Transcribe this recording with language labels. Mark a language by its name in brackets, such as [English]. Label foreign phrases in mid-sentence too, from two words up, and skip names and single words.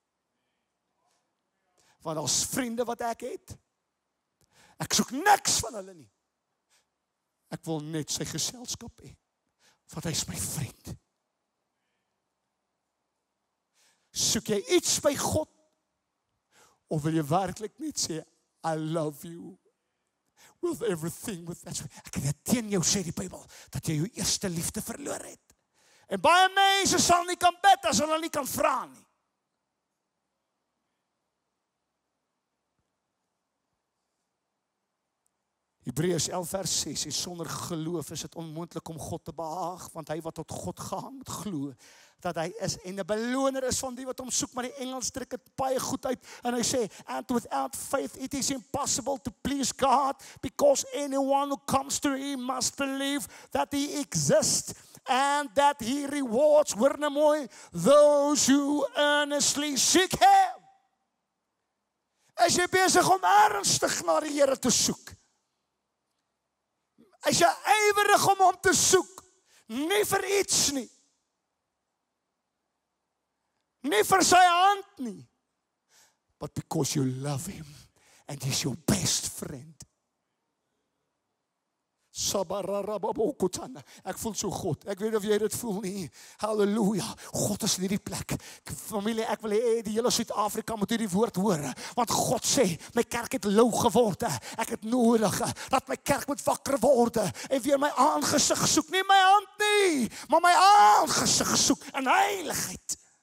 [Afrikaans] Want as vriende wat ek het, ek soek niks van hulle nie. Ek wil net sy geselskap hê, want hy is my vriend. Soek jy iets by God, of wil jy werklik net sê, [English] I love you, with everything, with that. [Afrikaans] Ek het dit teen jou sê die Bybel, dat jy jou eerste liefde verloor het. En baie mense sal nie kan bid, as hulle nie kan vra nie. Hebreërs 11 vers 6, en sonder geloof is dit onmoontlik om God te behaag, want hy wat tot God gehang moet glo, dat hy is en 'n beloner is van die wat hom soek, maar die Engels druk dit baie goed uit, en hy sê, [English] and without faith it is impossible to please God, because anyone who comes to him must believe that he exists, and that he rewards, [Afrikaans] hoor nou mooi, [English] those who earnestly seek him. [Afrikaans] As jy besig om ernstig na die Here te soek, as jy ywerig om hom te soek, nie vir iets nie, nie vir sy hand nie, [English] but because you love him and he's your best friend. [Afrikaans] Ek voel so God, ek weet of jy dit voel nie, halleluja, God is in hierdie plek, familie, ek wil hê die hele Suid-Afrika moet hierdie woord hoor, want God sê, my kerk het lou geword, ek het nodig, dat my kerk moet wakker word, en weer my aangesig soek, nie my hand nie, maar my aangesig soek, in heiligheid.